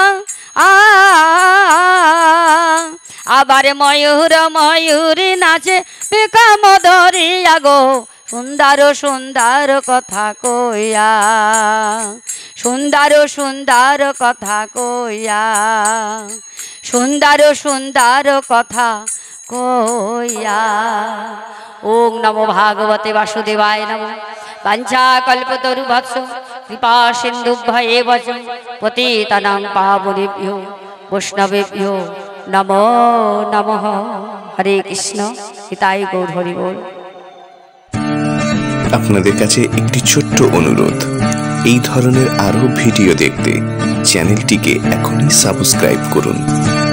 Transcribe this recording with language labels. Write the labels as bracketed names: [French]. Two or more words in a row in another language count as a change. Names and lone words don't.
[Bangla] আবার ময়ূর ময়ূরী নাচে বিকাম ধরিয়া গো, সুন্দর সুন্দর কথা কইয়া। সুন্দর সুন্দর কথা কইয়া। সুন্দর সুন্দর কথা কইয়া। [Sanskrit] ওম নমো ভাগবতে বাসুদেবায় নমঃ। বাঞ্ছা কল্পতরুভ্যশ্চ কৃপা সিন্ধুভ্যেব চ পতিতানাং পাবনেভ্যো বৈষ্ণবেভ্যো নমো নমঃ। [Bangla] হরে কৃষ্ণ। নিতাই গৌর হরি বল। আপনাদের কাছে একটি ছোট্ট অনুরোধ, এই ধরনের আরো ভিডিও দেখতে চ্যানেলটিকে এখনই সাবস্ক্রাইব করুন।